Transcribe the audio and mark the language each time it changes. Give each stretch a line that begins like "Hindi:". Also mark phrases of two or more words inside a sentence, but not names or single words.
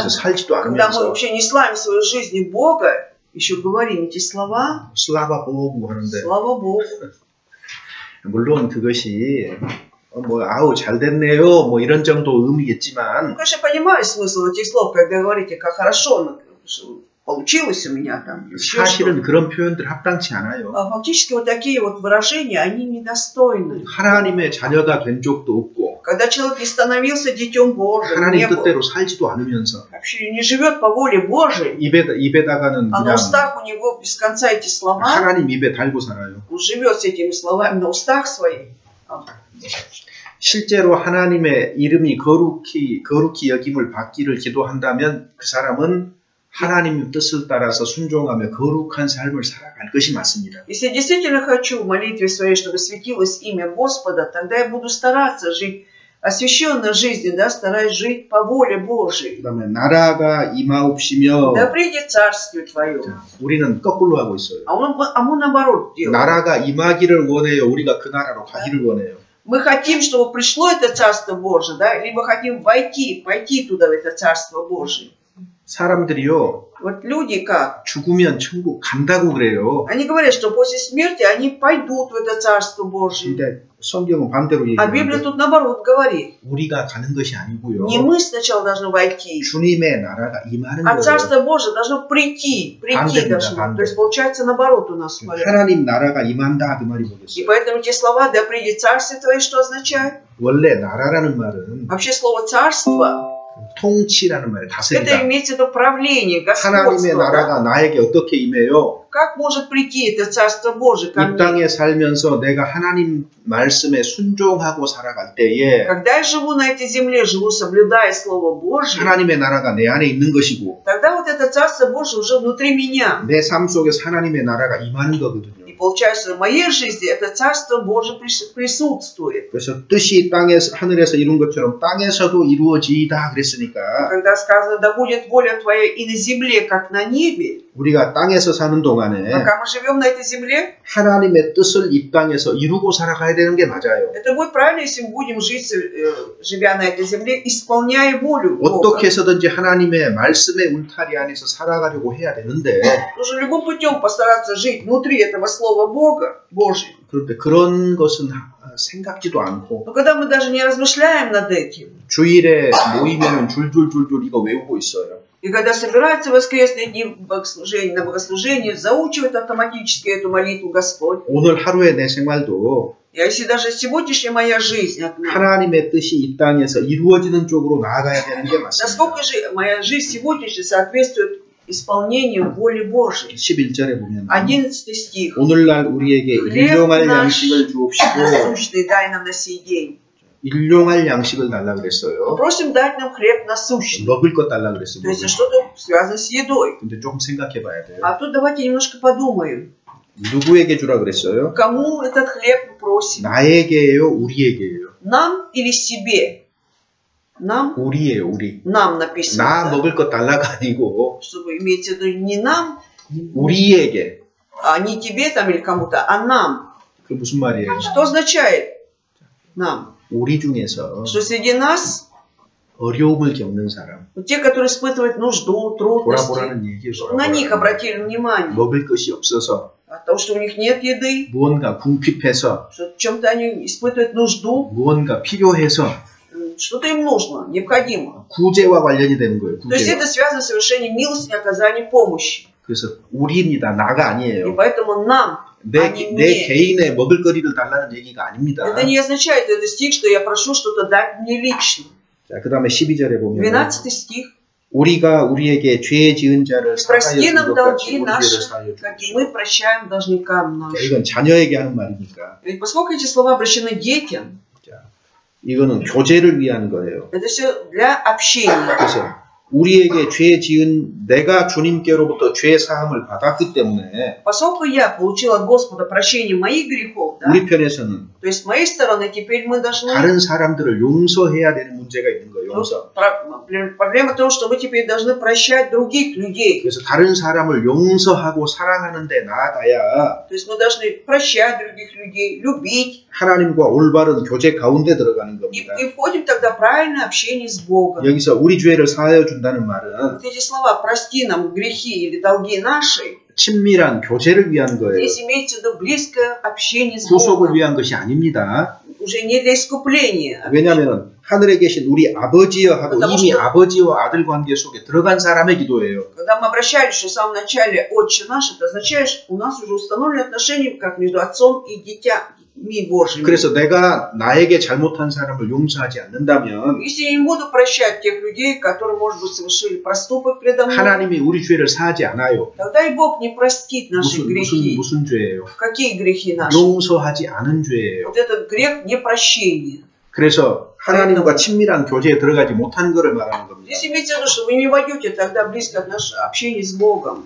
Russian: Да?
Korean: 살지도
Russian: Когда мы
Korean: 않으면서
Russian: вообще не славим своей жизни Бога, еще говорим эти слова, слава Богу
Korean: 하는데
Russian: слава Богу.
Korean: 물론 그것이 아우 잘 됐네요 뭐 이런 정도 의미겠지만
Russian: Ну, конечно, я понимаю смысл этих слов, когда говорите, как хорошо получилось у меня там. Еще
Korean: 사실은 그런 표현들 합당치 않아요.
Russian: А фактически вот такие вот выражения, они недостойны.
Korean: 하나님의 자녀가 된 적도 없고
Russian: Когда человек не становился детем Божьим, не
Korean: 하나님
Russian: был,
Korean: 뜻대로 살지도 않으면서
Russian: вообще не живет по воле Божией,
Korean: 입에다가는
Russian: а на
Korean: 그냥
Russian: устах у него без конца эти слова,
Korean: 하나님 입에 달고 살아요.
Russian: он живет с этими словами на устах своих.
Korean: 실제로 하나님의 이름이 거룩히 여김을 받기를 기도한다면 그 사람은 하나님의 뜻을 따라서 순종하며 거룩한 삶을 살아갈 것이 맞습니다.
Russian: Если я действительно хочу в молитве своей, чтобы светилось имя Господа, тогда я буду стараться жить освященной жизнью, да, стараюсь жить по воле Божией.
Korean: 그다음에 나라가 임하옵시며.
Russian: Да придет царствие Твое.
Korean: 우리는 거꾸로 하고 있어요.
Russian: А мы наоборот делаем.
Korean: 나라가 임하기를 원해요. 우리가 그 나라로 가기를 원해요.
Russian: Мы хотим, чтобы пришло это Царство Божие, да, либо хотим пойти туда, в это Царство Божие.
Korean: 사람들이요.
Russian: Вот люди как?
Korean: 죽으면 천국 간다고 그래요.
Russian: Они говорят, что после смерти они пойдут в это Царство Божие.
Korean: 근데 성경은 반대로
Russian: А Библия
Korean: 얘기하는데
Russian: тут наоборот говорит.
Korean: 우리가 가는 것이 아니고요.
Russian: Не мы сначала должны войти,
Korean: 주님의 나라가 임하는
Russian: а
Korean: 거예요.
Russian: Царство Божие должно прийти должно. То есть получается наоборот у нас.
Korean: 하나님 나라가 임한다 그 말이
Russian: И
Korean: 뭐겠어요?
Russian: поэтому эти слова «да придет Царствие Твое» что означает?
Korean: 원래 나라라는 말은
Russian: Вообще слово «царство»
Korean: 통치라는 말이에요.
Russian: это
Korean: 다스리다.
Russian: имеется в виду правление,
Korean: 하나님의
Russian: господство.
Korean: 나라가 나에게 어떻게 임해요?
Russian: Как может прийти это Царство Божие ко
Korean: 이
Russian: мне?
Korean: 땅에 살면서 내가 하나님 말씀에 순종하고 살아갈 때에
Russian: Когда я живу на этой земле, живу соблюдая Слово Божие,
Korean: 하나님의 나라가 내 안에 있는 것이고
Russian: тогда вот это Царство Божие уже внутри меня.
Korean: 내 삶 속에서 하나님의 나라가 임하는 거거든요.
Russian: И получается, в моей жизни это Царство Божие присутствует.
Korean: 그래서 뜻이 땅에서 하늘에서 이룬 것처럼 땅에서도 이루어지이다 그랬으니까
Russian: Когда сказано, да будет воля Твоя и на земле, как на небе,
Korean: 우리가 땅에서 사는 동안에
Russian: пока мы живем на этой земле,
Korean: 하나님의 뜻을 이 땅에서 이루고 살아가야 되는 게 맞아요.
Russian: это будет правильно, если мы будем жить, живя на этой земле, исполняя волю Бога.
Korean: 어떻게 해서든지 하나님의 말씀의 울타리 안에서 살아가려고 해야 되는데
Russian: Нужно любым путем постараться жить внутри этого Слова Бога, Божьего.
Korean: 그런데 그런 것은 생각지도 않고
Russian: Но когда мы даже не размышляем над этим,
Korean: 주일에 모이면은 줄줄줄줄 이거 외우고 있어요.
Russian: и когда собираются в воскресные дни на богослужение, заучивают автоматически эту молитву Господь.
Korean: 오늘 하루의 내 생활도
Russian: И если даже сегодняшняя моя жизнь,
Korean: 하나님의 뜻이 이 땅에서 이루어지는 쪽으로 나아가야 되는 게 맞습니다.
Russian: насколько же моя жизнь сегодняшняя соответствует исполнению воли Божьей.
Korean: 11절에 보면
Russian: 11 стих.
Korean: 오늘날 우리에게 일용할 양식을 주옵시고
Russian: насущный дай нам на сей день.
Korean: 일용할 양식을 달라 그랬어요.
Russian: Просим дать нам хлеб насущный.
Korean: 먹을 것 달라 그랬어요.
Russian: То есть что-то связано с едой.
Korean: 근데 조금 생각해 봐야 돼요.
Russian: А тут давайте немножко подумаем.
Korean: 누구에게 주라 그랬어요?
Russian: Кому этот хлеб мы просим?
Korean: 나에게예요, 우리에게예요?
Russian: Нам или себе? Нам?
Korean: 우리예요, 우리.
Russian: Нам написано.
Korean: 나
Russian: Да?
Korean: 먹을 것 달라가 아니고
Russian: Чтобы иметь в виду не нам,
Korean: 우리에게.
Russian: а не тебе там или кому-то, а нам.
Korean: 그 무슨 말이에요?
Russian: Что означает нам?
Korean: 우리 중에서
Russian: Что среди нас
Korean: 어려움을 겪는 사람,
Russian: вот те, которые испытывают нужду, трудности,
Korean: 돌아보라는 얘기예요.
Russian: чтобы на них обратили внимание.
Korean: 먹을 것이 없어서
Russian: От того, что у них нет еды,
Korean: 무언가 궁핍해서
Russian: что в чем-то они испытывают нужду,
Korean: 무언가 필요해서
Russian: что-то им нужно, необходимо.
Korean: 구제와 관련이 되는 거예요.
Russian: То есть
Korean: 구제와.
Russian: это связано с совершением милости и оказанием помощи.
Korean: 그래서 우리입니다. 나가
Russian: И
Korean: 아니에요.
Russian: поэтому нам,
Korean: 내
Russian: 아니,
Korean: 개인의 먹을 거리를 달라는 얘기가 아닙니다.
Russian: это не означает этот стих, что я прошу что-то дать мне лично.
Korean: 자, 그 다음에 12절에 보면
Russian: 12 стих.
Korean: 우리가 우리에게 죄 지은 자를 사하여
Russian: Прости
Korean: 준
Russian: нам
Korean: 것 같이
Russian: долги
Korean: 우리
Russian: наши,
Korean: 죄를 사하여
Russian: как и
Korean: 주옵소서.
Russian: мы прощаем должникам
Korean: 자,
Russian: нашим.
Korean: 이건 자녀에게 하는 말이니까
Russian: Ведь поскольку эти слова обращены к детям,
Korean: 자, 이거는 교제를 위한 거예요.
Russian: это все для общения.
Korean: 그래서 우리에게 죄 지은 내가 주님께로부터 죄 사함을 받았기 때문에
Russian: Поскольку я получил от Господа прощение моих грехов, да,
Korean: 우리 편에서는
Russian: то есть с моей стороны теперь мы должны...
Korean: 다른 사람들을 용서해야 되는 문제가 있는 거예요. 용서.
Russian: Проблема в том, что мы теперь должны прощать других людей.
Korean: 그래서 다른 사람을 용서하고 사랑하는 데 나아가야
Russian: То есть мы должны прощать других людей, любить.
Korean: 하나님과 올바른 교제 가운데 들어가는
Russian: И
Korean: 겁니다.
Russian: входим тогда в правильное общение с Богом.
Korean: 여기서 우리 죄를 사하여 준다는 말은
Russian: Вот эти слова «прости нам грехи» или «долги наши»
Korean: 친밀한 교제를 위한 거예요.
Russian: здесь имеется в виду близкое общение с
Korean: 구속을
Russian: Богом.
Korean: 위한 것이 아닙니다.
Russian: Уже не для искупления.
Korean: 왜냐하면 하늘에 계신 우리 아버지여 하고
Russian: потому
Korean: 이미
Russian: что-
Korean: 아버지와 아들 관계 속에 들어간 사람의 기도예요.
Russian: Когда мы обращались в самом начале «Отче наш», это означает, что у нас уже установлены отношения как между отцом и детьми Божьими.
Korean: 그래서 내가 나에게 잘못한 사람을 용서하지 않는다면
Russian: Если я не буду прощать тех людей, которые, может быть, совершили проступок предо мной,
Korean: 하나님이 우리 죄를 사하지 않아요.
Russian: тогда и Бог не простит наши грехи.
Korean: 무슨 죄예요?
Russian: Какие грехи наши?
Korean: 용서하지 않은 죄예요.
Russian: Вот этот грех непрощения.
Korean: 그래서 하나님과 친밀한 교제에 들어가지 못하는 것을 말하는 겁니다.
Russian: Здесь имеется в виду, что вы не войдете тогда близко от нашего общения с Богом.